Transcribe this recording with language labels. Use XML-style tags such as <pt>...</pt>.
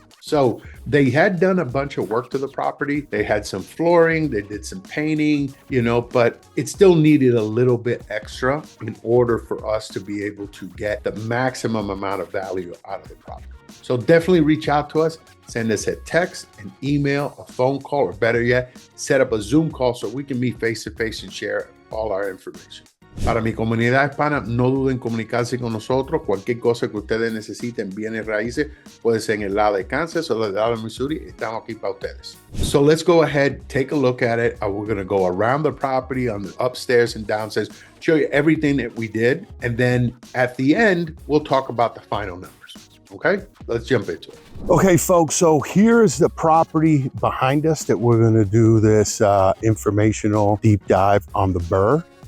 <en>So they had done a bunch of work to the property. They had some flooring, they did some painting, but it still needed a little bit extra in order for us to be able to get the maximum amount of value out of the property. So definitely reach out to us, send us a text, an email, a phone call, or better yet, set up a Zoom call so we can meet face to face and share all our information.</en> <es>Para mi comunidad hispana, no duden en comunicarse con nosotros. Cualquier cosa que ustedes necesiten, bienes raíces, puede ser en el lado de Kansas o el lado de Missouri, estamos aquí para ustedes.</es> <en>So let's go ahead, take a look at it. We're going to go around the property on the upstairs and downstairs, show you everything that we did. And then at the end, we'll talk about the final numbers. Okay, let's jump into it. Okay, folks, so here's the property behind us that we're going to do this informational deep dive on the BRRRR.</en>